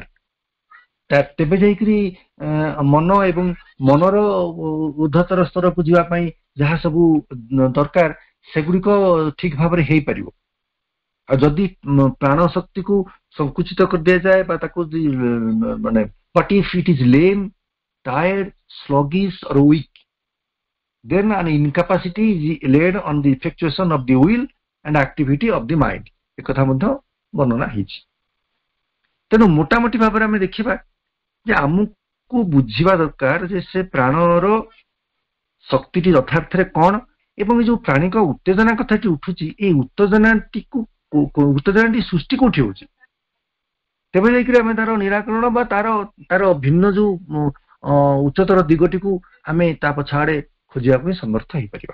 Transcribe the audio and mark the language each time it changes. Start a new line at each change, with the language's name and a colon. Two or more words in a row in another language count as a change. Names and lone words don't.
Odia: ତେବେ ଯାଇକରି ମନ ଏବଂ ମନର ଉର୍ଦ୍ଧ୍ୱତର ସ୍ତରକୁ ଯିବା ପାଇଁ ଯାହା ସବୁ ଦରକାର ସେଗୁଡ଼ିକ ଠିକ ଭାବରେ ହେଇପାରିବ। ଆଉ ଯଦି ପ୍ରାଣ ଶକ୍ତିକୁ ସଂକୁଚିତ କରିଦିଆଯାଏ ବା ତାକୁ ମାନେ
English: but if it is lame, tired, sluggish or weak, then an incapacity is laid on the effectuation of the will and activity of the mind।
Odia: एकथा ମଧ୍ୟ ବର୍ଣ୍ଣନା ହେଇଛି। ତେଣୁ ମୋଟାମୋଟି ଭାବରେ ଆମେ ଦେଖିବା ଯେ ଆମକୁ ବୁଝିବା ଦରକାର ଯେ ସେ ପ୍ରାଣର ଶକ୍ତିଟି ଯଥାର୍ଥରେ କଣ, ଏବଂ ଏ ଯୋଉ ପ୍ରାଣିକ ଉତ୍ତେଜନା କଥାଟି ଉଠୁଛି, ଏଇ ଉତ୍ତେଜନାଟି ସୃଷ୍ଟି କୋଉଠି ହଉଛି, ତେବେ ଯାଇକରି ଆମେ ତାର ନିରାକରଣ ବା ତାର ଭିନ୍ନ ଯୋଉ ଉଚ୍ଚତର ଦିଗଟିକୁ ଆମେ ତା ପଛଆଡେ ଖୋଜିବା ପାଇଁ ସମର୍ଥ ହେଇପାରିବା।